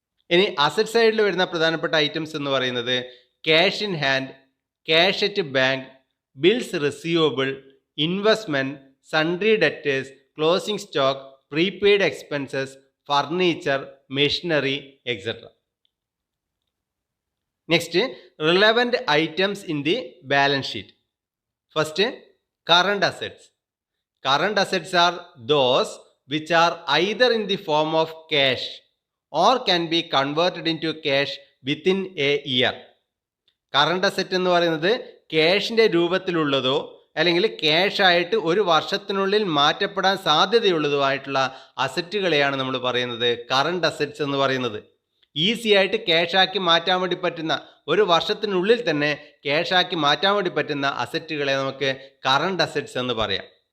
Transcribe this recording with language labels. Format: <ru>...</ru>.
<ml>ഇനി അസറ്റ് സൈഡിൽ വരുന്ന പ്രധാനപ്പെട്ട ഐറ്റംസ് എന്ന് പറയുന്നത് cash in hand, cash at bank, bills receivable, investment, sundry debtors, closing stock, prepaid expenses, furniture, machinery etcetera.</ml> <en>Next, relevant items in the balance sheet. First, current assets. Current assets are those which are either in the form of cash or can be converted into cash within a year.</en> <ml>Current asset എന്ന് പറയുന്നത് ക്യാഷിൻ്റെ രൂപത്തിലുള്ളതോ അല്ലെങ്കിൽ ക്യാഷായിട്ട് ഒരു വർഷത്തിനുള്ളിൽ മാറ്റപ്പെടാൻ സാധ്യതയുള്ളതുമായിട്ടുള്ള അസറ്റുകളെയാണ് നമ്മൾ പറയുന്നത് current assets എന്ന് പറയുന്നത്. Easy ആയിട്ട് ക്യാഷാക്കി മാറ്റാൻ വേണ്ടി പറ്റുന്ന, ഒരു വർഷത്തിനുള്ളിൽ തന്നെ ക്യാഷാക്കി മാറ്റാൻ വേണ്ടി പറ്റുന്ന അസറ്റുകളെ നമുക്ക് കറണ്ട് അസറ്റ്സ് എന്ന് പറയാം.</ml>